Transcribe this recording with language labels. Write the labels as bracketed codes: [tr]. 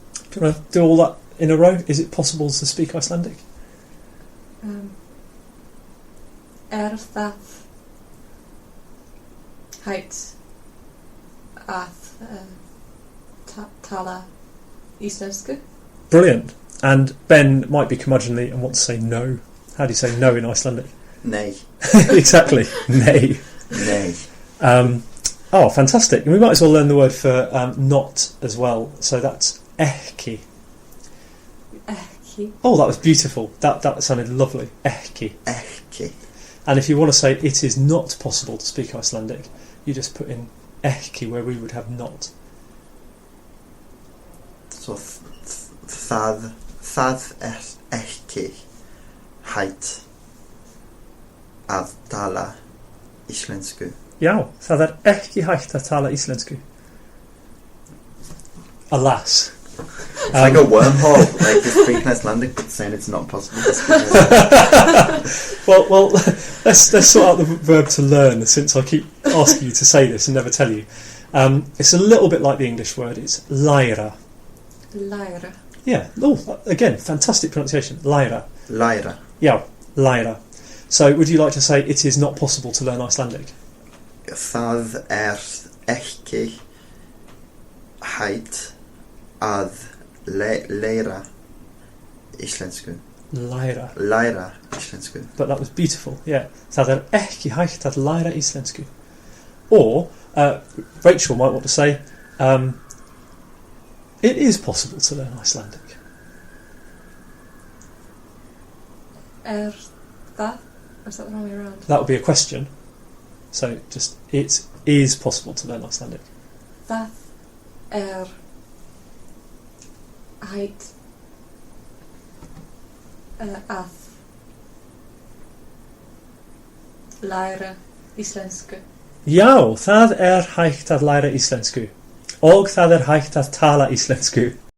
[en] Do you want to do all that in a row? Is it possible to speak Icelandic? [is] Það hægt að tala íslensku? [en] Brilliant. And Ben might be curmudgeonly and want to say no. How do you say no in Icelandic? [is] Nei. [en] Exactly. Nei. Oh, fantastic. And we might as well learn the word for not as well. So that's ekki. Oh, that was beautiful. That sounded lovely. Ekki. And if you want to say it is not possible to speak Icelandic, you just put in ekki where we would have not. [is] So það ekki hægt að tala íslensku. Já, það ekki hægt að tala íslensku. [en] alas. It's like a wormhole, like you're speaking Icelandic but saying it's not possible to speak Icelandic. Well, let's sort out the verb to learn, since I keep asking you to say this and never tell you. It's a little bit like the English word. It's læra. [is] Læra. [en] Yeah. Oh, again, fantastic pronunciation. [is] Læra. Læra. [en] Yeah, læra. So, would you like to say it is not possible to learn Icelandic? [is] Það ekki hægt að læra íslensku. Læra. Íslensku. [en] But that was beautiful. Yeah. [is] Það ekki hægt að læra íslensku. [en] Or Rachel might want to say, it is possible to learn Icelandic. [is] Það? [en] Or is that the wrong way around? That would be a question. So just, it is possible to learn Icelandic. [is] Það hægt að læra íslensku. Já, það hægt að læra íslensku. Og það hægt að tala íslensku.